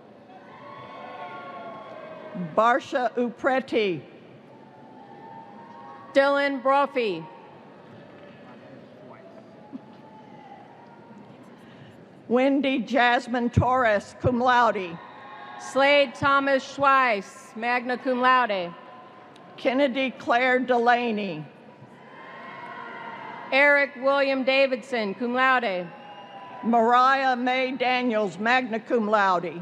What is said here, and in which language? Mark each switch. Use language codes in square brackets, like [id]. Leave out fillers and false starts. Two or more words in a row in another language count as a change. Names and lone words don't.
[en] Barsha Upreti. Dylan Brophy. Wendy Jasmine Torres, [la] cum laude. [en] Slade Thomas Schweiss, [la] magna cum laude. [en] Kennedy Claire Delaney. Eric William Davidson, [la] cum laude. [en] Mariah May Daniels, [la] magna cum laude.